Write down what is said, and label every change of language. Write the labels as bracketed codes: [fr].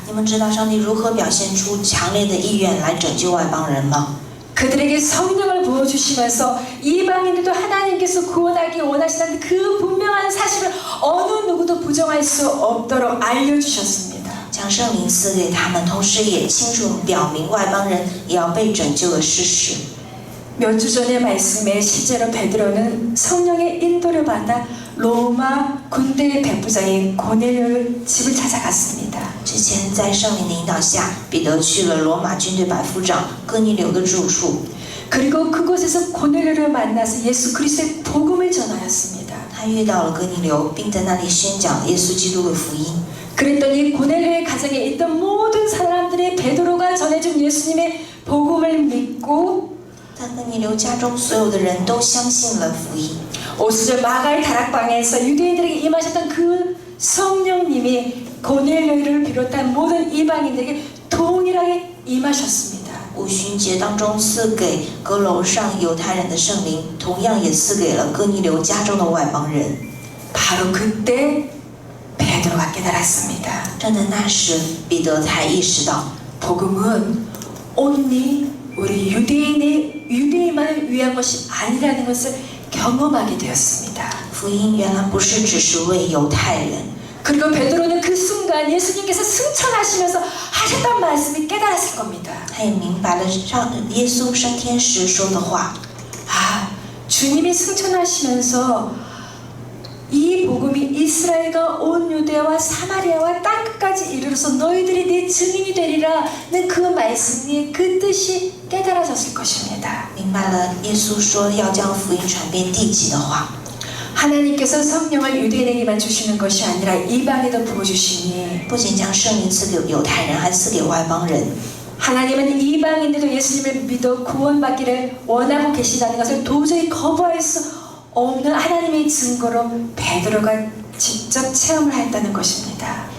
[zh] 你们知道上帝如何表现出强烈的意愿来拯救外邦人吗？ [ko] 그들에게 성령을 부어주시면서 이방인들도 하나님께서 구원하기 원하시는 그 분명한 사실을 어느 누구도 부정할 수 없도록 알려주셨습니다. [zh] 将圣灵赐给他们，同时也清楚表明外邦人也要被拯救的事实。 [ko] 몇 주 전의 말씀에 실제로 베드로는 성령의 인도를 받아 로마 군대의 백부장인 고넬료의 집을 찾아갔습니다. [zh] 之前在圣灵的引导下，彼得去了罗马军队百夫长哥尼流的住处， [ko] 그리고 그곳에서 고넬료를 만나서 예수 그리스도의 복음을 전하였습니다. [zh] 他遇到了哥尼流，并在那里宣讲了耶稣基督的福音。 [ko] 그랬더니 고넬료의 가정에 있던 모든 사람들이 베드로가 전해준 예수님의 복음을 믿고 [zh] 在哥尼流家中，所有的人都相信了福音。 [ko] 오수절 마가의 다락방에서 유대인들에게 임하셨던 그 성령님이 고넬료를 비롯한 모든 이방인들에게 동일하게 임하셨습니다. [zh] 五旬节当中赐给阁楼上犹太人的圣灵，同样也赐给了哥尼流家中的外邦人。 [ko] 바로 그때 베드로가 깨달았습니다. [zh] 正在那时，彼得才意识到， [ko] 복음은 온리 우리 유대인만을 위한 것이 아니라는 것을 경험하게 되었습니다. [zh] 福音原来不是只是为犹太人。 [ko] 그리고 베드로는 그 순간 예수님께서 승천하시면서 하셨던 말씀이 깨달았을 겁니다. [zh] 他也明白了耶稣升天时说的话。 [ko] 아, 주님이 승천하시면서 이 복음이 이스라엘과 온 유대와 사마리아와 땅끝까지 이르러서 너희들이 내 증인이 되리라는 그 말씀이 그 뜻이 깨달아졌을 것입니다. [zh] 明白了耶稣说要将福音传遍地极的话。 [ko] 하나님께서 성령을 유대인에게만 주시는 것이 아니라 이방에도 부어주시니 [zh] 不仅将圣灵赐给犹太人，还赐给外邦人。 [ko] 하나님은 이방인들도 예수님을 믿어 구원받기를 원하고 계시다는 것을 도저히 거부할 수 없는 하나님의 증거로 베드로가 직접 체험을 했다는 것입니다.